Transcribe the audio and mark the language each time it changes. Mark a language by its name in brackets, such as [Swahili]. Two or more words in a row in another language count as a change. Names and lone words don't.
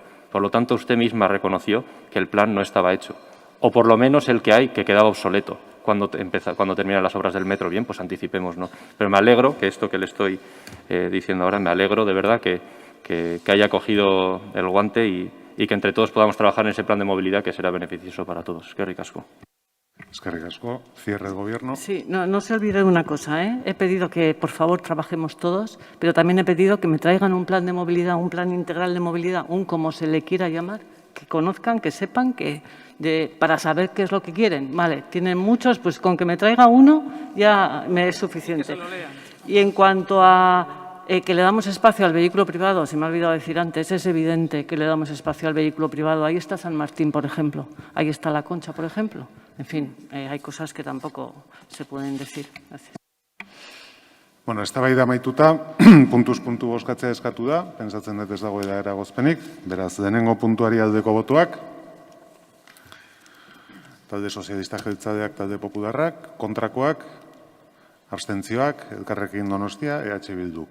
[Spanish] Por lo tanto, usted misma reconoció que el plan no estaba hecho, o por lo menos el que hay, que quedaba obsoleto cuando terminan las obras del metro. Bien, pues anticipemos, ¿no? Pero me alegro que esto que le estoy diciendo ahora, me alegro de verdad que haya cogido el guante y y que entre todos podamos trabajar en ese plan de movilidad que será beneficioso para todos. [Basque] Eskerrik asko. Eskerrik asko. [Spanish] Cierre del Gobierno. Sí, no se olvide de una cosa, ¿eh? He pedido que, por favor, trabajemos todos, pero también he pedido que me traigan un plan de movilidad, un plan integral de movilidad, un como se le quiera llamar, que conozcan, que sepan, para saber qué es lo que quieren. Vale, tienen muchos, pues con que me traiga uno ya me es suficiente. Que se lo lean. Y en cuanto a que le damos espacio al vehículo privado, se me ha olvidado decir antes, es evidente que le damos espacio al vehículo privado. Ahí está San Martín, por ejemplo. Ahí está La Concha, por ejemplo. En fin, hay cosas que tampoco se pueden decir. Gracias. [Basque] Bueno, eztabaida amaituta, puntuz puntu bozkatzea eskatu da, pentsatzen dut ez dagoela eragozpenik, beraz, lehenengo puntuari aldeko botoak, talde sozialistak jeltzaleak, talde popularrak, kontrakoak, abstentzioak, Elkarrekin Donostia, EH Bilduk.